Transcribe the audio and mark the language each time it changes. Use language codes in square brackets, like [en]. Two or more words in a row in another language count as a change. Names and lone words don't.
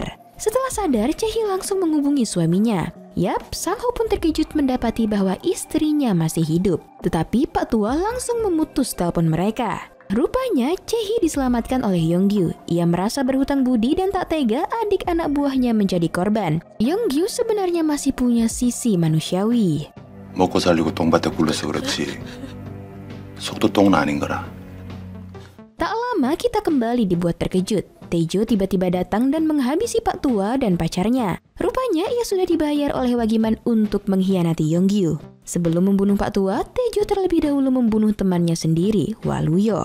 [id] Setelah sadar, Chae-hee langsung menghubungi suaminya. Yap, Sang Ho pun terkejut mendapati bahwa istrinya masih hidup. Tetapi Pak Tua langsung memutus telepon mereka. Rupanya, Chae-hee diselamatkan oleh Yonggyu. Ia merasa berhutang budi dan tak tega adik anak buahnya menjadi korban. Yonggyu sebenarnya masih punya sisi manusiawi. [ko] 먹고 살리고 똥밭에 굴러서 그렇지. 속도 똥은 아닌 거라. [id] Tak lama kita kembali dibuat terkejut. Taejo tiba-tiba datang dan menghabisi Pak Tua dan pacarnya. Rupanya ia sudah dibayar oleh Wagiman untuk mengkhianati Yonggyu. Sebelum membunuh Pak Tua, Taejo terlebih dahulu membunuh temannya sendiri, Waluyo.